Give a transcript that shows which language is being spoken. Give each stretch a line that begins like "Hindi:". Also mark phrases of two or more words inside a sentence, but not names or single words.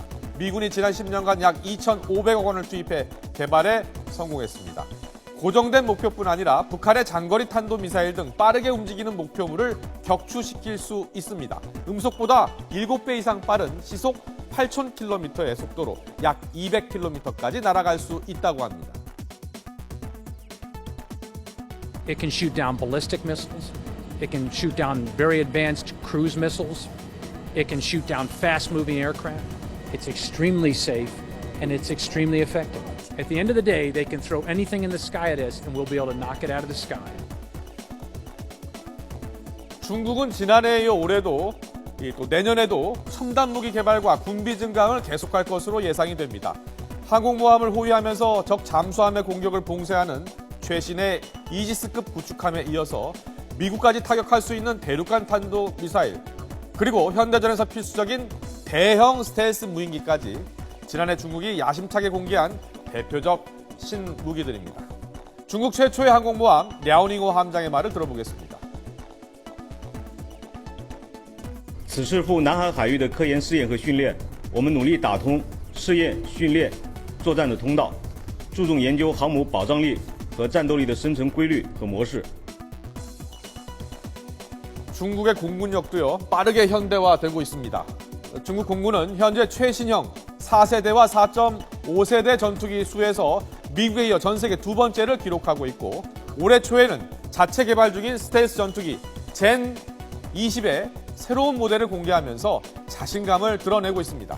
Korean: 미군이 지난 10년간 약 2,500억 원을 투입해 개발에 성공했습니다. 고정된 목표뿐 아니라 북한의 장거리 탄도미사일 등 빠르게 움직이는 목표물을 격추시킬 수 있습니다. 음속보다 7배 이상 빠른 시속 8,000km의 속도로 약 200km까지 날아갈 수 있다고 합니다.
English: It can shoot down ballistic missiles. It can shoot down very advanced cruise missiles. It can shoot down fast-moving aircraft. It's extremely safe and it's extremely effective. At the end of the day, they can throw anything in the sky at us and we'll be able to knock it out of the sky.
Korean: 중국은 지난해에 이어 올해도 또 내년에도 첨단 무기 개발과 군비 증강을 계속할 것으로 예상이 됩니다. 항공모함을 호위하면서 적 잠수함의 공격을 봉쇄하는 최신의 이지스급 구축함에 이어서 미국까지 타격할 수 있는 대륙간 탄도 미사일, 그리고 현대전에서 필수적인 대형 스텔스 무인기까지 지난해 중국이 야심차게 공개한 대표적 신무기들입니다. 중국 최초의 항공모함 랴오닝호 함장의 말을 들어보겠습니다.
Chinese: 此次赴南海海域的科研试验和训练，我们努力打通试验、训练、作战的通道，注重研究航母保障力和战斗力的生成规律和模式。
Korean: 중국의 공군력도요, 빠르게 현대화되고 있습니다. 중국 공군은 현재 최신형 4세대와 4.5세대 전투기 수에서 미국에 이어 전 세계 두 번째를 기록하고 있고, 올해 초에는 자체 개발 중인 스텔스 전투기 젠 20의 새로운 모델을 공개하면서 자신감을 드러내고 있습니다.